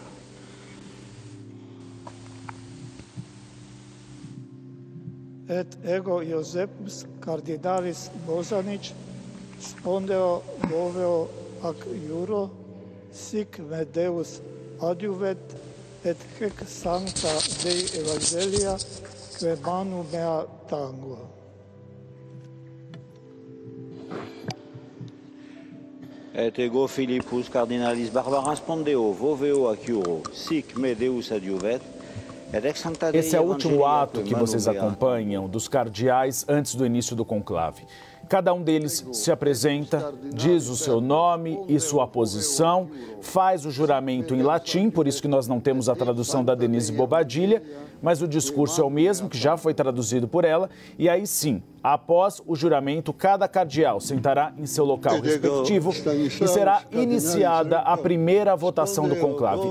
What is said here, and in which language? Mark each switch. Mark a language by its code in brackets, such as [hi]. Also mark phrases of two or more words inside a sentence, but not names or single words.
[la] Et ego Iosebus Cardinalis Bosanic, spondeo voveo ac iuro, sic me Deus adiuvet, et hac sancta Dei Evangelia, quae manu mea tango. Et ego Philippus Cardinalis Barbaras spondeo voveo ac iuro, sic me Deus adiuvet. [pt] Esse é o último ato que vocês acompanham dos cardeais antes do início do conclave. Cada um deles se apresenta, diz o seu nome e sua posição, faz o juramento em latim, por isso que nós não temos a tradução da Denise Bobadilha, mas o discurso é o mesmo, que já foi traduzido por ela, e aí sim, após o juramento, cada cardeal sentará em seu local respectivo e será iniciada a primeira votação do conclave.